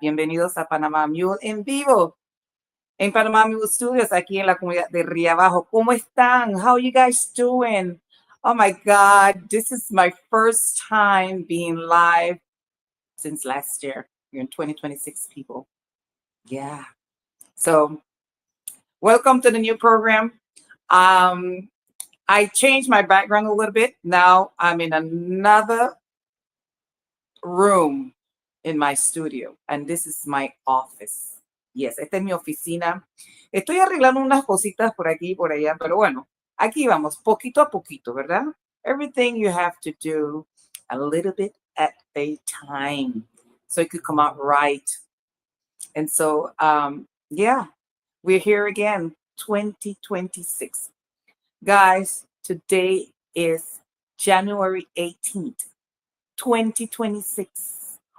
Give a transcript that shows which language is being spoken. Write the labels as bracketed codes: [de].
[es] Bienvenidos a Panama Mule en vivo en Panama Mule Studios, aquí en la comunidad de Río Abajo. ¿Cómo están? [en] How are you guys doing? Oh my God, this is my first time being live since last year. We're in 2026, people. Yeah. So, welcome to the new program. I changed my background a little bit. Now I'm in another room in my studio, and this is my office. [es] Yes, esta es mi oficina. Estoy arreglando unas cositas por aquí y por allá, pero bueno, aquí vamos, poquito a poquito, ¿verdad? [en] Everything you have to do a little bit at a time so it could come out right. And so, yeah, we're here again, 2026. Guys, today is January 18th, 2026.